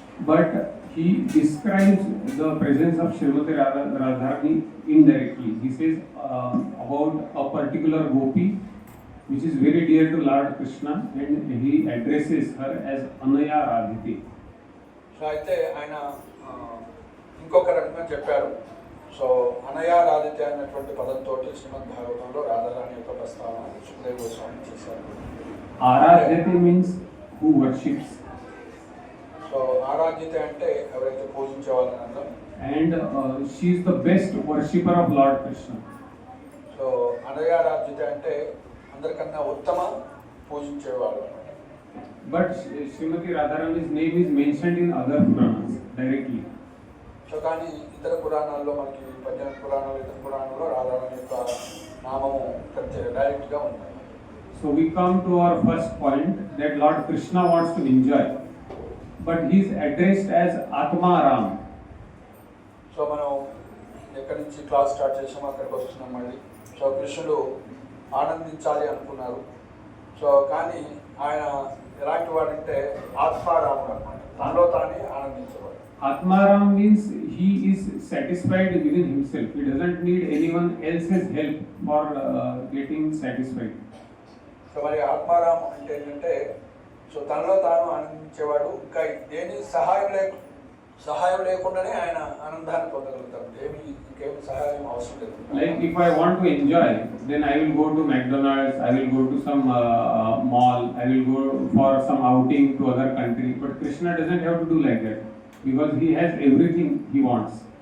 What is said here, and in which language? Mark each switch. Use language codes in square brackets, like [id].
[en] But he describes the presence of Srimati Radharani indirectly. He says about a particular gopi which is very dear to Lord Krishna and he addresses her as Anaya Radhiti. [te] So అయితే ఆయన ఇంకొక రకంగా చెప్పారు. So అనయారాధిత అన్నటువంటి పదంతో శ్రీమద్ భాగవతంలో రాధారాణి యొక్క ప్రస్తావన సుఖదేవ గోస్వామి చేశారు. [en] Aradhyati means who worships. [te] So ఆరాధ్యత అంటే ఎవరైతే పూజించే వాళ్ళని అర్థం. [en] And she is the best worshipper of Lord Krishna. [te] So అనయారాధ్యత అంటే అందరికన్నా ఉత్తమ పూజించేవాడు అన్నమాట. [en] But Srimati Radharani's name is mentioned in other Puranas directly. [te] So కానీ ఇతర పురాణాల్లో మనకి 18 పురాణాలు ఇతర పురాణాల్లో రాధారాణి యొక్క నామము డైరెక్ట్గా ఉంది. [en] So we come to our first point that Lord Krishna wants to enjoy, but he is addressed as Atma Ram. [te] So మనం ఎక్కడి నుంచి క్లాస్ స్టార్ట్ చేసామో అక్కడికి వస్తున్నాం మళ్ళీ. సో కృష్ణుడు ఆనందించాలి అనుకున్నారు. సో కానీ ఆయన ఎలాంటి వాడంటే ఆత్మారాముడు అన్నమాట, తనలో తానే ఆనందించేవాడు. [en] Atmaram means he is satisfied within himself. He doesn't need anyone else's help for getting satisfied. [te] So మరి ఆత్మారాం అంటే ఏంటంటే సో తనలో తాను ఆనందించేవాడు. ఇంకా దేని సహాయం లేకుండానే ఆయన ఆనందాన్ని పొందగలుగుతాడు. ఇంకేమి సహాయం అవసరం లేదు. [en] Like if I want to enjoy, then I will go to McDonald's, I will go to some mall, I will go for some outing to other country. But Krishna doesn't have to do like that because he has everything he wants.